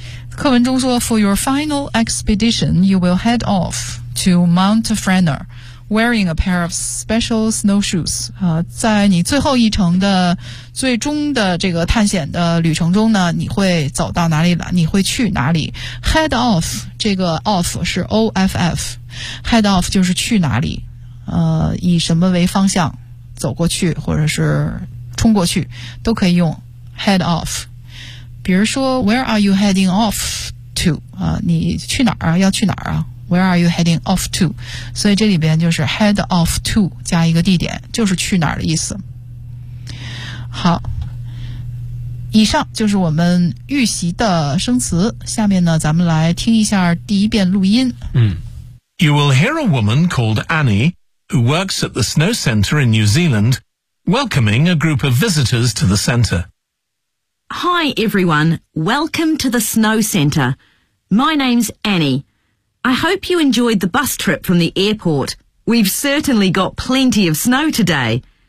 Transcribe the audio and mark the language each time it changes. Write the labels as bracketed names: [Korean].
[Chinese] 课文中说 [English] ,for your final expedition, you will head off to Mount Fraser, wearing a pair of special snowshoes. [Chinese] 在你最后一程的最终的这个探险的旅程中呢，你会走到哪里了，你会去哪里。 Head off, 这个 off 是 off, head off 就是去哪里。以什么为方向走过去或者是冲过去都可以用 head off。比如说 [English] where are you heading off to [Chinese] 你去哪儿啊，要去哪儿啊， where are you heading off to。所以这里边就是 head off to 加一个地点，就是去哪儿的意思。好，以上就是我们预习的生词，下面呢咱们来听一下第一遍录音。 [English] You will hear a woman called AnnieWho works at the snow center in New Zealand, welcoming a group of visitors to the center. Hi everyone, welcome to the snow center. My name's Annie. I hope you enjoyed the bus trip from the airport. We've certainly got plenty of snow today.